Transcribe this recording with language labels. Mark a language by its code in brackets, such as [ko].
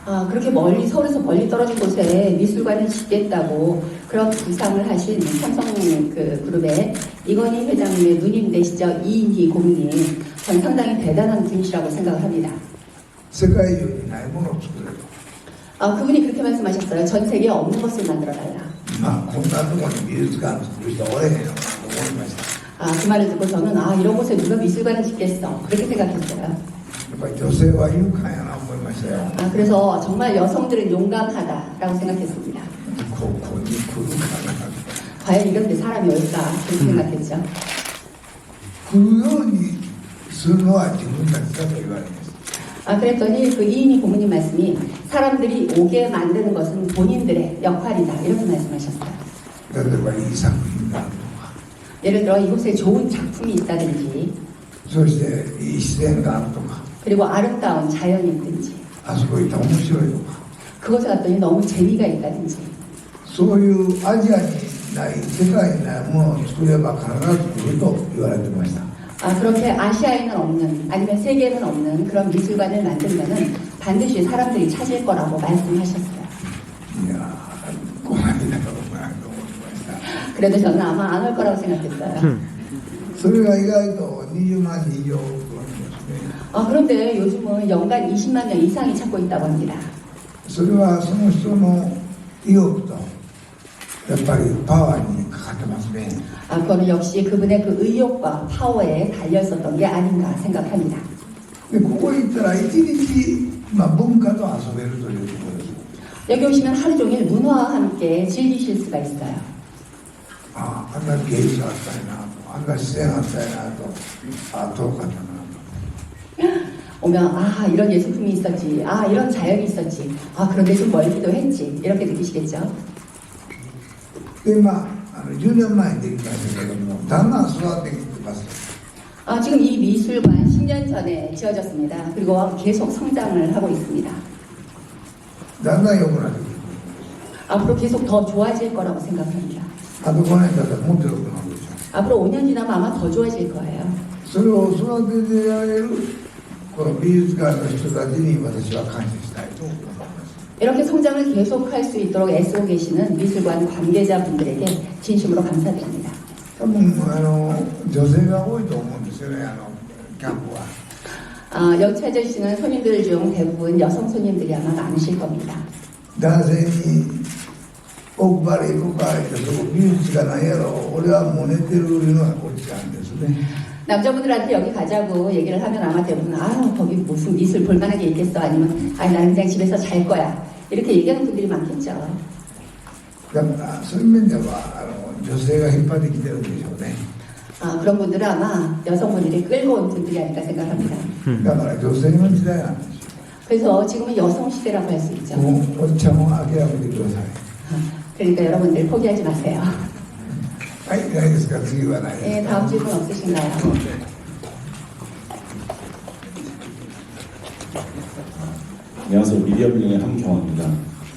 [ko] 그렇게 멀리 서울에서 멀리 떨어진 곳에 미술관을 짓겠다고 그런 구상을 하신 삼성 그 그룹의 이건희 회장님의 누님 되시죠. 이인희 고문님. 전 상당히 대단한 분이시라고 생각을 합니다. [ja] 世界中にないものを作れと。 [ko] 그분이 그렇게 말씀하셨어요. 전 세계에 없는 것을 만들어달라. [ja] こんなところに美術館作る人おれへんよと思いました。 [ko] 그 말을 듣고 저는 이런 곳에 누가 미술관을 짓겠어. 그렇게 생각했어요. [ja] やっぱり女性は勇敢やな思いましたよ。 [ko] 그래서 정말 여성들은 용감하다라고 생각했습니다. [ja] ここに来るかな。 [ko] 과연 이런 데 사람이 올까 그렇게 생각했죠. [ja] 来るようにするのは自分たちだと言われます。 [ko] 그랬더니 그 이인희 고문님 말씀이 사람들이 오게 만드는 것은 본인들의 역할이다 이렇게 말씀하셨어요. [ja] 例えばいい作品があるとか [ko] 예를 들어 이곳에 좋은 작품이 있다든지 [ja] そしていい自然があるとか [ko] 그리고 아름다운 자연이 있든지 [ja] あそこ行ったら面白いとか [ko] 그곳에 갔더니 너무 재미가 있다든지 [ja] そういうアジアにない世界にないものを作れば必ず来ると言われてました。 [ko] 그렇게 아시아에는 없는 아니면 세계에는 없는 그런 미술관을 만들면은 반드시 사람들이 찾을 거라고 말씀하셨어요. [ja] いや来ないだろうなと思いました。 [ko] 그래도 저는 아마 안 올 거라고 생각했어요. [ja] それが意外と20万人以上来るんですね。 [ko] 그런데 요즘은 연간 20만 명 이상이 찾고 있다고 합니다. [ja] それはその人の意欲とやっぱりパワーにかかってますね。 [ko] 그거는 역시 그분의 그 의욕과 파워에 달려 있었던 게 아닌가 생각합니다. [ja] でここ行ったら一日、文化と遊べるということです。 [ko] 여기 오시면 하루 종일 문화와 함께 즐기실 수가 있어요. [ja] ああ、あんな芸術あったりなと、あんな自然あったりなと、ああ、遠かったなと。 [ko] 오면 아 이런 예술품이 있었지, 아 이런 자연이 있었지, 아 그런데 좀 멀기도 했지 이렇게 느끼시겠죠. [ja] で、10年前にできましたけども、だんだん育ってきてます。 [ko] 지금 이 미술관 10년 전에 지어졌습니다. 그리고 계속 성장을 하고 있습니다. [ja] だんだん良くなってくる。 [ko] 앞으로 계속 더 좋아질 거라고 생각합니다. [ja] あと5年経ったらもっと良くなるでしょ。 [ko] 앞으로 5년 지나면 아마 더 좋아질 거예요. [ja] それを育ててやれるこの美術館の人たちに私は感謝したいと思います。 [ko] 이렇게 성장을 계속할 수 있도록 애쓰고 계시는 미술관 관계자분들에게 진심으로 감사드립니다. [ja] 多分女性が多いと思うんですよね、キャンプは。 [ko] 여기 찾아주시는 손님들 중 대부분 여성 손님들이 아마 많으실 겁니다. [ja] 男性にオークバレー行こうかってそこ美術がないやろ、俺はもう寝てるのがこっちなんですね。 [ko] 남자분들한테 여기 가자고 얘기를 하면 아마 대부분 거기 무슨 미술 볼만한 게 있겠어, 아니면 나는 그냥 집에서 잘 거야 이렇게 얘기하는 분들이 많겠죠. [ja] だからそういう面では女性が引っ張ってきてるんでしょうね。 [ko] 그런 분들은 아마 여성분들이 끌고 온 분들이 아닐까 생각합니다. [ja] だから女性の時代なんですよ。 [ko] 그래서 지금은 여성 시대라고 할 수 있죠. [ja] もうおっちゃんも諦めてください。 [ko] 그러니까 여러분들 포기하지 마세요. [ja] はい、ないですか。次はないですか。 [ko] 네, 다음 질문 없으신가요? 안녕하세요. 미디어빌링의 함경화입니다.